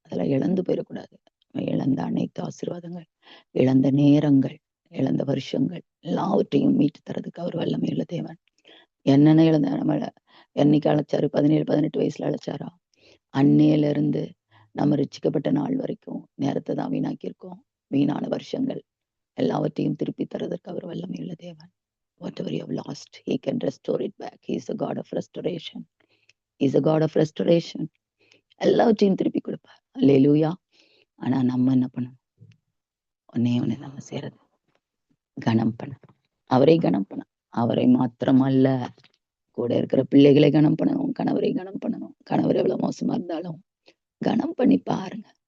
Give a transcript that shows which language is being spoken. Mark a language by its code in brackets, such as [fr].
[ta] அதெல்லாம் இழந்து போயிடக்கூடாது. இழந்த அனைத்து ஆசீர்வாதங்கள், இழந்த நேரங்கள், இழந்த வருஷங்கள் எல்லாவற்றையும் மீட்டு தரதுக்கு அவர் வல்லமையுள்ள தேவன். என்னென்ன இழந்த நம்மள என்னைக்கு அழைச்சாரு? 17, 18 வயசுல அழைச்சாரா? அன்னையில இருந்து நம்ம ரட்சிக்கப்பட்ட நாள் வரைக்கும் நேரத்தை தான் வீணாக்கியிருக்கோம். வீணான வருஷங்கள் எல்லாவற்றையும் திருப்பி தரதற்கு அவர் வல்லமையுள்ள தேவன். [en] Whatever you have lost, he can restore it back. He is a God of restoration. He is a God of restoration. [ta] எல்லாவற்றையும் திருப்பி கொடுப்பார். அல்லேலூயா. ஆனா நம்ம என்ன பண்ணணும்? ஒன்னே நம்ம செய்யறது கனம் பண்ண, அவரை கனம் பண்ண. அவரை மாத்திரமல்ல, கூட இருக்கிற பிள்ளைகளை கனம் பண்ணணும், கணவரை கனம் பண்ணணும். கணவர் எவ்வளவு மோசமா இருந்தாலும் கனம் பண்ணி பாருங்க.